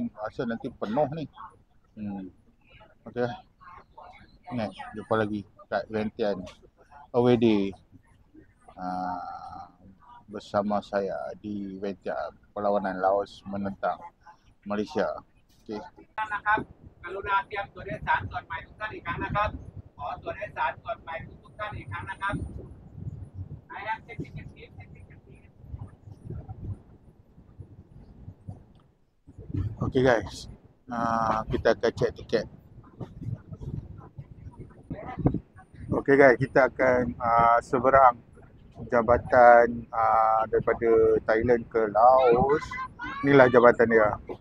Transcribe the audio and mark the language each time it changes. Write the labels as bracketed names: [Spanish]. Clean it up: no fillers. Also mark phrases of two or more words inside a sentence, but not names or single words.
[Malay] Rasa nanti penuh ni. Okay, jumpa lagi kat Vientiane Away bersama saya di Vientiane, perlawanan Laos menentang Malaysia. [Thai] Okay. กรุณาเตรียมตัวโดยสารตรวจใหม่ทุกท่านอีกครั้งนะครับขอตรวจโดยสารตรวจใหม่ทุกท่านอีกครั้งนะครับ [English] I have checking it. Okay guys, [Malay] kita akan check tiket. [English] Okay guys, [Malay] kita akan seberang jabatan daripada Thailand ke Laos. Inilah jabatan dia.